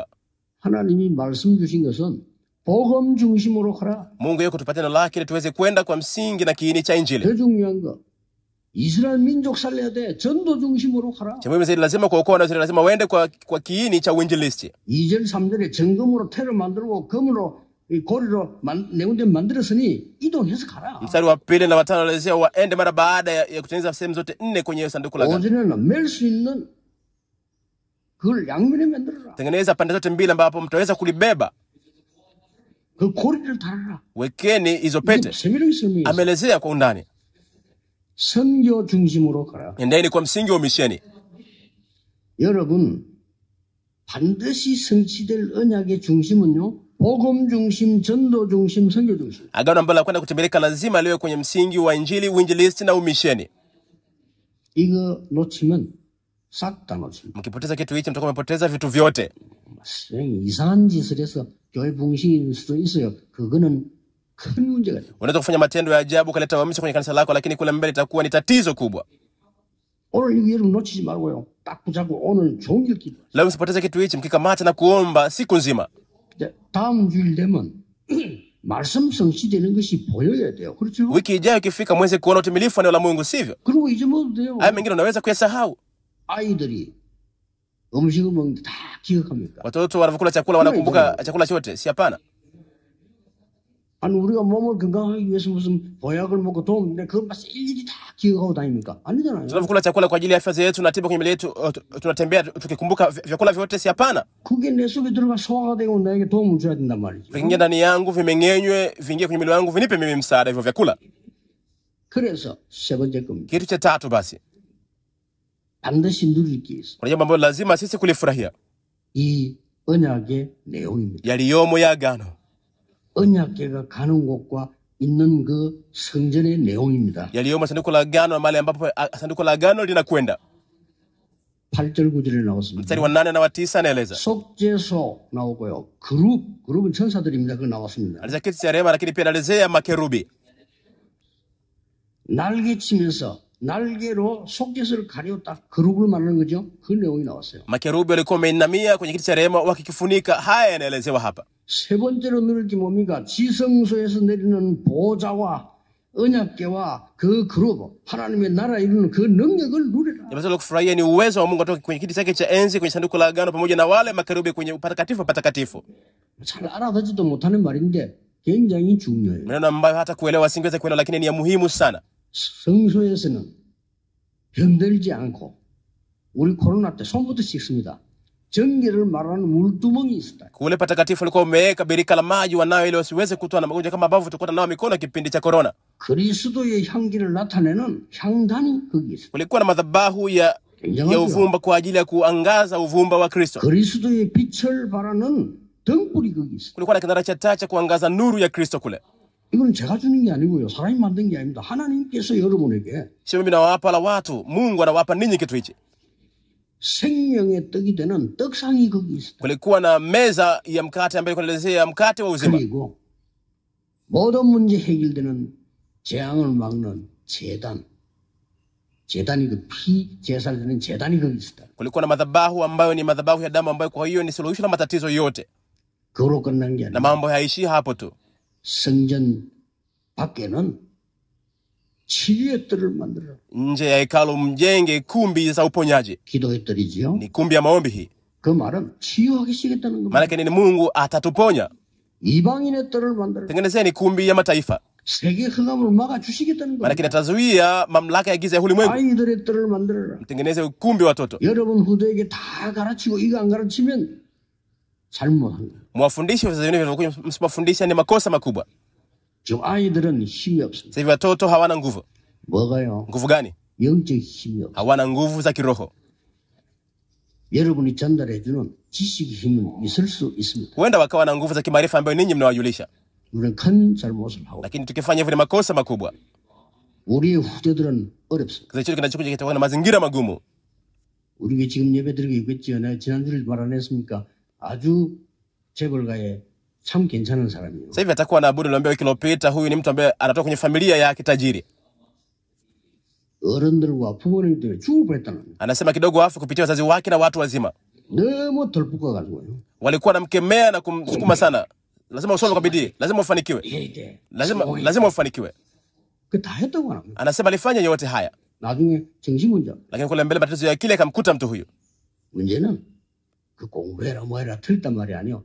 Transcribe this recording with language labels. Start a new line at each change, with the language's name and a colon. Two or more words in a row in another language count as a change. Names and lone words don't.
Korean: 하나님이 말씀 주신 것은 복음 중심으로 가라.
Swahili: Mungu yuko tupatie neno lake ili tuweze kwenda kwa msingi na kiini cha Injili.
Korean: 더 중요한 거 이스라엘 민족 살려야 돼. 전도 중심으로 가라.
Swahili: Cha muhimu zaidi lazima kuokoa na lazima waende kwa kiini cha uinjilisti.
Korean: 2절 3절에 정금으로 태를 만들고 금으로 고리로 내군데 만들었으니 이동해서 가라.
Swahili: Mstari wa 2 na 5 anaelezea waende mara baada ya kutengeneza sehemu zote 4 kwenye sanduku la agano.
Korean: 5절에는 멜 수 있는 그걸 양면에 만들어라.
Swahili: Tengeneza pande zote mbili ambapo mtaweza kulibeba.
Korean: 그 고리를 달아라.
Swahili: Wekeni hizo pete. Ameelezea kwa undani.
Korean: 선교 중심으로 가라.
Swahili: Endeni kwa msingi wa misheni.
Korean: 여러분 반드시 성취될 언약의 중심은요. 복음 중심, 전도 중심, 선교 중심.
Swahili: Agano ambalo kwenda kutimilika lazima liwe kwenye msingi wa Injili, uinjilisti na umisheni.
Korean: 이거 놓치면 싹 다 놓칩니다.
Swahili: Mkipoteza kitu hichi mtakuwa mmepoteza vitu vyote.
Korean: 이상한 짓을 해서 교회 붕신일 수도 있어요. 그거는 큰 문제가 돼요.
Swahili: Unaweza kufanya matendo ya ajabu kaleta uhamisho kwenye kanisa lako, lakini kule mbele itakuwa ni tatizo kubwa.
Korean: 오늘 이거 여러분 놓치지 말고요. 딱 붙잡고 오늘 종일 기도.
Swahili: Leo msipoteze kitu hichi, mkikamata na kuomba siku nzima.
Korean: 다음 주일 되면 말씀 성취되는 것이 보여야 돼요. 그렇죠?
Swahili: Wiki ijayo ikifika mweze kuona utimilifu wa neno la Mungu, sivyo?
Korean: 그리고 잊어먹어도 돼요.
Swahili: Haya mengine unaweza kuyasahau.
Korean: 아이들이 음식을 먹는데 다 기억합니까?
Swahili: Watoto wanakula chakula wanakumbuka chakula chote, si hapana?
Korean: 아니 우리가 몸을 건강하기 위해서 무슨 보약을 먹고 도움인데 그걸 막 일일이 다 기억하고 다닙니까? 아니잖아요.
Swahili: Tunakula chakula kwa ajili ya afya zetu na tiba kwenye miili yetu, tunatembea tukikumbuka vyakula vyote, si hapana?
Korean: 그게 내 속에 들어가 소화가 되고 나에게 도움을 줘야 된단 말이죠.
Swahili: Viingie ndani yangu, vimeng'enywe, viingie kwenye mwili wangu, vinipe mimi msaada hivyo vyakula.
Korean: 그래서 세 번째 겁니다.
Swahili: Kitu cha tatu basi.
Korean: 반드시 누릴 게 있어.
Swahili: Kuna jambo ambalo lazima sisi kulifurahia.
Korean: 이 언약의 내용입니다.
Swahili: Yaliyomo ya agano.
Korean: 언약궤가 가는 곳과 있는 그 성전의 내용입니다.
Swahili: Yaliyomo sanduku la agano na mahali ambapo sanduku la agano linakwenda.
Korean: 8절 9절에 나왔습니다.
Swahili: Mstari wa 8 na wa 9 anaeleza.
Korean: 속죄소 나오고요. 그룹은 천사들입니다. 그거 나왔습니다.
Swahili: Anaeleza kiti cha rehema, lakini pia anaelezea makerubi.
Korean: 날개치면서 날개로 속죄소를 가리웠다. 그룹을 말하는 거죠. 그 내용이 나왔어요.
Swahili: Makerubi walikuwa wameinamia kwenye kiti cha rehema wakikifunika. Haya yanaelezewa hapa.
Korean: 세 번째로 누릴 게 뭡니까? 지성소에서 내리는 보좌와 언약궤와 그 그룹, 하나님의 나라 이루는 그 능력을 누리라.
Swahili: Jambo la kufurahia ni uwezo wa Mungu kutoka kwenye kiti chake cha enzi kwenye sanduku la agano pamoja na wale makerubi kwenye patakatifu.
Korean: 잘 알아듣지도 못하는 말인데 굉장히 중요해요.
Swahili: Maneno ambayo hata kuelewa singeweza kuelewa, lakini ni ya muhimu sana.
Korean: 성소에서는 병들지 않고 우리 코로나 때 손부터 씻습니다. 전기를 말하는 물두멍이 있었다.
Swahili: Kule patakatifu walikuwa wameweka birika la maji wanao ili wasiweze kutoa na magonjwa kama ambavyo tulikuwa nao mikono kipindi cha corona.
Korean: 그리스도의 향기를 나타내는 향단이 거기 있었다.
Swahili: Kulikuwa na madhabahu ya uvumba kwa ajili ya kuangaza uvumba wa Kristo.
Korean: 그리스도의 빛을 발하는 등불이 거기 있었다.
Swahili: Kulikuwa na kinara cha taa cha kuangaza nuru ya Kristo kule.
Korean: 이건 제가 주는 게 아니고요. 사람이 만든 게 아닙니다. 하나님께서 여러분에게
Swahili: Sio mimi nawapa la watu, Mungu anawapa ninyi kitu hichi.
Korean: 생명의 떡이 되는 떡상이 거기 있었다.
Swahili: Kulikuwa na meza ya mkate ambayo kuelezea mkate wa uzima.
Korean: 그리고 모든 문제 해결되는 재앙을 막는 제단. 제단이 그 피 제살되는 제단이 거기 있었다.
Swahili: Kulikuwa na madhabahu ambayo ni madhabahu ya damu ambayo kwa hiyo ni suluhisho la matatizo yote.
Korean: 그걸로 끝난 게
Swahili: Na
Korean: 아니라
Swahili: mambo hayaishi hapo tu.
Korean: 성전 밖에는 치유의 뜰을 만들어라.
Swahili: Nje ya hekalu mjenge kumbi za uponyaji.
Korean: 기도의 뜰이지요.
Swahili: Ni kumbi ya maombi hii.
Korean: 그 말은 치유하시겠다는 겁니다.
Swahili: Maana ni Mungu atatuponya.
Korean: 이방인의 뜰을 만들어라.
Swahili: Tengenezeni kumbi ya mataifa.
Korean: 세계 흑암을 막아 주시겠다는
Swahili: Maana
Korean: 겁니다.
Swahili: natazuia mamlaka ya giza ya ulimwengu.
Korean: 아이들의 뜰을 만들어라.
Swahili: Tengeneze kumbi watoto.
Korean: 여러분 후대에게 다 가르치고 이거 안 가르치면 잘못한 거예요.
Swahili: Mwafundishe wazazi wenu, msipofundisha ni makosa makubwa.
Korean: 지금 아이들은 힘이 없습니다.
Swahili: Sasa hivi watoto hawana nguvu.
Korean: 뭐가요?
Swahili: Nguvu gani?
Korean: 영적 힘이 없어요.
Swahili: Hawana nguvu za kiroho.
Korean: 여러분이 전달해주는 지식의 힘은 있을 수 있습니다.
Swahili: Huenda wakawa na nguvu za kimaarifa ambayo ninyi mnawajulisha.
Korean: 우리는 큰 잘못을 하고
Swahili: Lakini tukifanya hivyo ni makosa makubwa.
Korean: 우리의 후대들은 어렵습니다.
Swahili: kizazi chetu kinachokuja kitakuwa na mazingira magumu.
Korean: 우리가 지금 예배 드리고 있겠지요. 내가 지난주에 말 안 했습니까? 아주 재벌가에 참 괜찮은 사람이에요.
Swahili: Sasa hivi atakuwa anaabudu, niambia wiki iliyopita, huyu ni mtu ambaye anatoka kwenye familia ya kitajiri.
Korean: 어른들과 부모님 때문에 죽을 뻔했다는 거예요.
Swahili: Anasema kidogo afu kupitia wazazi wake na watu wazima.
Korean: 너무 덜붙어가지고요.
Swahili: Walikuwa wanamkemea na kumsukuma sana. Lazima usome kwa bidii, lazima ufanikiwe. Lazima ufanikiwe.
Korean: 그 다 했다고 합니다.
Swahili: Anasema alifanya yote haya.
Korean: 나중에 정신문제.
Swahili: Lakini kule mbele matatizo ya akili akamkuta mtu huyu.
Korean: 문제는 그 공부해라 뭐해라 틀단 말이 아니요.